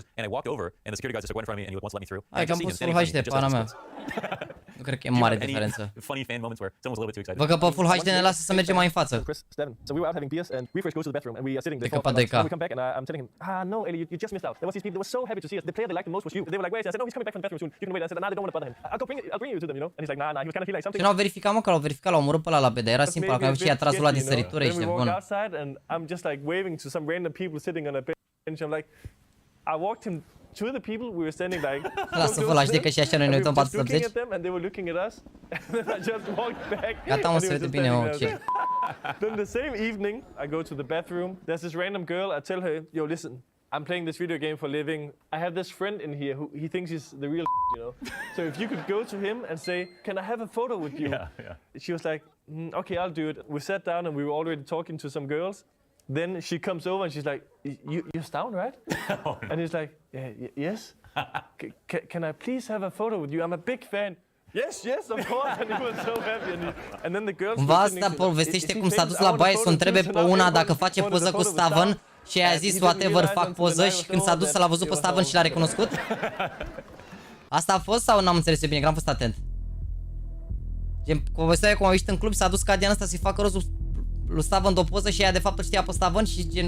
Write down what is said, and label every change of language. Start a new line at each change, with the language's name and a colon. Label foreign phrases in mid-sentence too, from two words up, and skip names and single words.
English: And I walked over, and the security guys just went in front of me, and he wants to let me through.
Romanian: Hai că am pus Full HD, pana mea. Nu cred că e mare diferență.
English: Funny fan moments where someone's a little bit too excited.
Romanian: Vă că pe Full HD ne lasă să mergem mai în față.
English: So we were out having beers, and we first go to the bathroom, and we are sitting there. We come back, and I'm telling him, no, Ellie, you just missed out. There was these people. They were so happy to see us. The player they liked the most was you. They were like, where is he? I said, no, he's coming back from the bathroom soon. You can wait. I said, nah, they don't want to bother him. I'll bring you to them, you know. And he's like, nah. He was kind of feeling like something.
Romanian: Ce n-au verificat, mă, că l-au verificat, l-au omorât pe ăla la B, dar era simplu, că și i-a tras ăla din săritură, ești nebun.
English: And I'm just like waving to some random people sitting on a bench. I'm like, I walked him to the people. We were standing like.
Romanian: Lasă Full HD că și așa noi ne uităm 480.
English: And they were looking at us. And then I just walked back.
Romanian: Gata, mă, se vede bine, o ce.
English: Then the same evening, I go to the bathroom. There's this random girl. I tell her, yo, listen, I'm playing this video game for a living. I have this friend in here who he thinks he's the real, you know. So if you could go to him and say, can I have a photo with you? Yeah. She was like, okay, I'll do it. We sat down and we were already talking to some girls. Then she comes over and she's like, you're stoned, right? Oh, no. And he's like, yes. Can I please have a photo with you? I'm a big fan. Yes, of course. And he was so happy. And then the girls.
Romanian: Cumva asta povestește cum s-a dus la baie să o întrebe pe una dacă face poză cu Staven și a zis whatever, fac poză, și când s-a dus l-a văzut pe Staven și l-a recunoscut. Asta a fost sau n-am înțeles eu bine, că n-am fost atent? Gen, povestea cum a ieșit în club, s-a dus Cadian ăsta să-i facă rost lui Stavân de o poză și ea de fapt îl știa pe Stavân și gen...